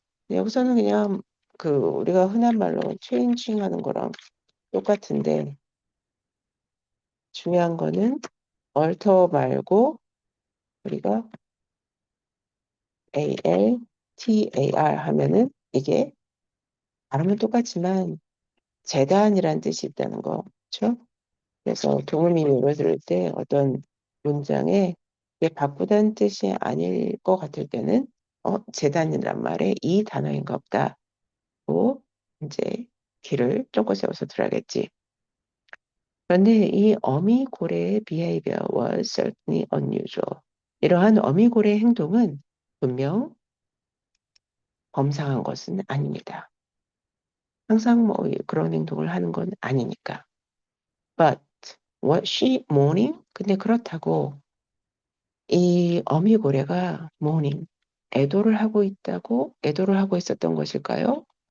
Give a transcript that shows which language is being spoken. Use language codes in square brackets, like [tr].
[ko] 여기서는 그냥 그 우리가 흔한 말로 changing 하는 거랑 똑같은데 중요한 거는 alter 말고 우리가 ALTAR 하면은 이게 발음은 똑같지만 재단이라는 뜻이 있다는 거. 그렇죠? 그래서 동물민으로 들을 때 어떤 문장에 이게 바꾸다는 뜻이 아닐 것 같을 때는 재단이란 말에 이 단어인가 보다고 이제 귀를 쫑긋 세워서 들어야겠지. 그런데 이 어미고래의 [en] behavior was certainly unusual. [ko] 이러한 어미고래의 행동은 분명 범상한 것은 아닙니다. 항상 뭐 그런 행동을 하는 건 아니니까. [en] But was she mourning? [ko] 근데 그렇다고 이 어미고래가 mourning, 애도를 하고 있었던 것일까요?